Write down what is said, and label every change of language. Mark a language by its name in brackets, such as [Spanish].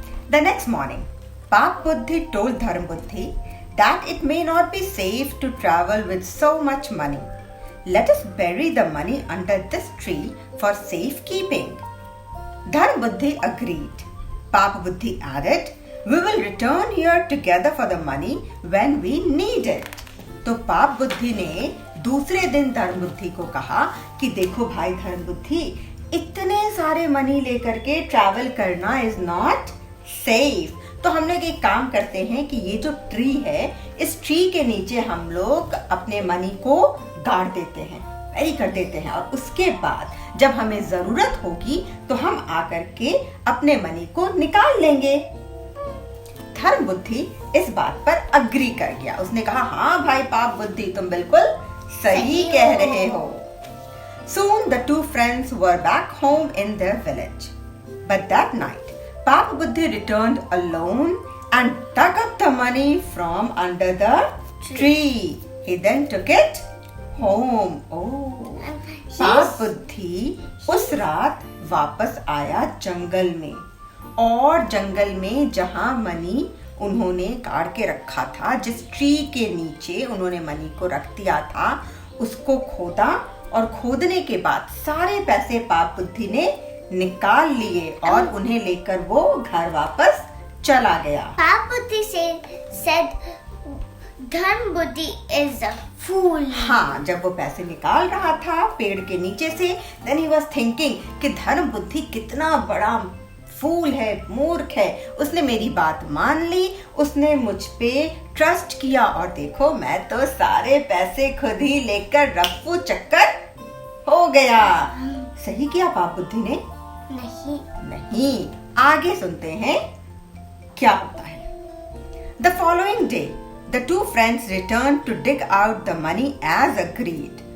[English] The next morning, Pap Buddhi told Dharma Buddhi that it may not be safe to travel with so much money. Let us bury the money under this tree for safekeeping. Dharma Buddhi agreed. Papa Buddhi added, we will return here together for the money when we need it. [Hindi] तो पाप बुद्धि ने दूसरे दिन धर्म बुद्धि को कहा कि देखो भाई धर्म बुद्धि, इतने सारे मनी लेकर के ट्रैवल करना [English] Is not safe. [Hindi] तो हम लोग एक काम करते हैं कि ये जो ट्री है, इस ट्री के नीचे हम लोग अपने मनी को गाड़ देते हैं, बैरी कर देते हैं, और उसके बाद जब हमें जरूरत होगी तो हम आकर के अपने मनी को निकाल लेंगे। धर्म बुद्धि इस बात पर अग्री कर गया। उसने कहा, हाँ भाई पाप बुद्धि, तुम बिल्कुल सही कह रहे हो। [English] Soon the two friends were back home in their village. But that night, Papa Buddhi returned alone and dug up the money from under the tree. He then took it home. [Hindi] Oh, पाप बुद्धि उस रात वापस आया जंगल में, और जंगल में जहां मनी उन्होंने गाड़ के रखा था, जिस ट्री के नीचे उन्होंने मनी को रख दिया था, उसको खोदा और खोदने के बाद सारे पैसे पाप बुद्धि ने निकाल लिए और उन्हें लेकर वो घर वापस चला गया। [English] Paap Buddhi said Dharm Buddhi is a fool. [Hindi] हाँ, जब वो पैसे निकाल रहा था पेड़ के नीचे से, [English] then he was thinking [Hindi] कि धर्म बुद्धि कितना बड़ा फूल है, मूर्ख है। उसने मेरी बात मान ली, उसने मुझ पे ट्रस्ट किया और देखो मैं तो सारे पैसे खुद ही लेकर रफ्फू चक्कर हो गया। सही किया पाप बुद्धि ने? नहीं। आगे सुनते हैं क्या होता है। [English] The following day, the two friends returned to dig out the money as agreed.